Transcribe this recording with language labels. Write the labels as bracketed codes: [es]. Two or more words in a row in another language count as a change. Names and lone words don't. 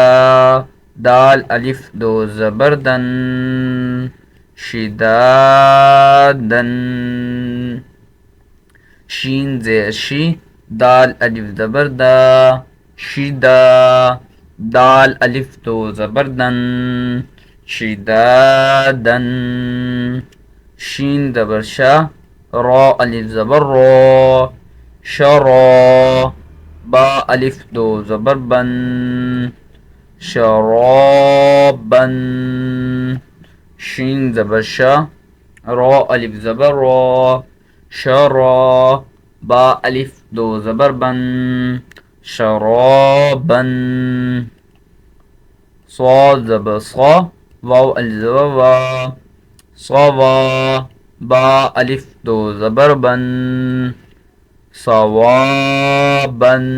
[ur] دال الف دو زبر دن، شدادن. شین زی شی، دال الف زبر دا، شدا. دال الف دو زبر دن، شدادن. شین زبر شا، را الف زبر را، شرا. با الف دو زبر بن، شرابن. شین زبر شا، را الف زبر را، شرا. با الف دو زبر بن، شرابن. صاد زبر صا، واو الف زبر وا، صوا. با الف دو زبر بن، صوابا.